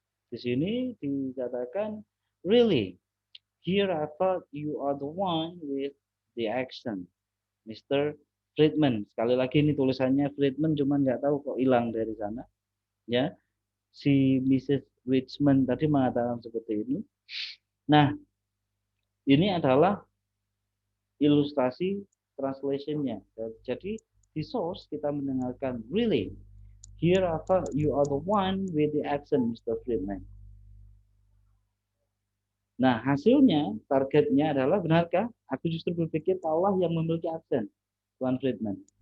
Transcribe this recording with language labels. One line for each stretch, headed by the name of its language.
Indonesian: Di sini dikatakan,
English: really, here I thought you are the one with the accent, Mr. Friedman.
Indonesian: Sekali lagi ini tulisannya Friedman, cuman nggak tahu kok hilang dari sana. Ya, si Mrs. Richmond tadi mengatakan seperti ini. Nah, ini adalah ilustrasi translation-nya. Jadi di source kita mendengarkan,
English: really, here I thought you are the one with the accent, Mr. Friedman.
Indonesian: Nah, hasilnya, targetnya adalah, benarkah? Aku justru berpikir Allah yang memiliki aksen, Tuan Friedman.